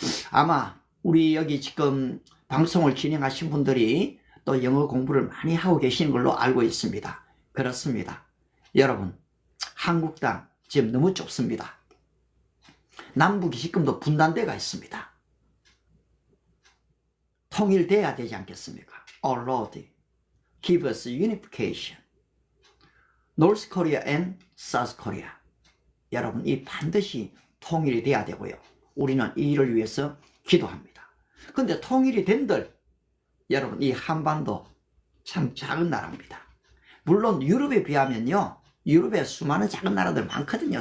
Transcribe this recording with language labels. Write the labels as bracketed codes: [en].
[ko] 아마 우리 여기 지금 방송을 진행하신 분들이 또 영어 공부를 많이 하고 계시는 걸로 알고 있습니다. 그렇습니다. 여러분, 한국 땅 지금 너무 좁습니다. 남북이 지금도 분단대가 있습니다. 통일돼야 되지 않겠습니까? [en] Our Lord, give us unification. North Korea and South Korea. [ko] 여러분, 이 반드시 통일이 돼야 되고요. 우리는 이를 위해서 기도합니다. 근데 통일이 된들, 여러분, 이 한반도 참 작은 나라입니다. 물론 유럽에 비하면요, 유럽에 수많은 작은 나라들 많거든요.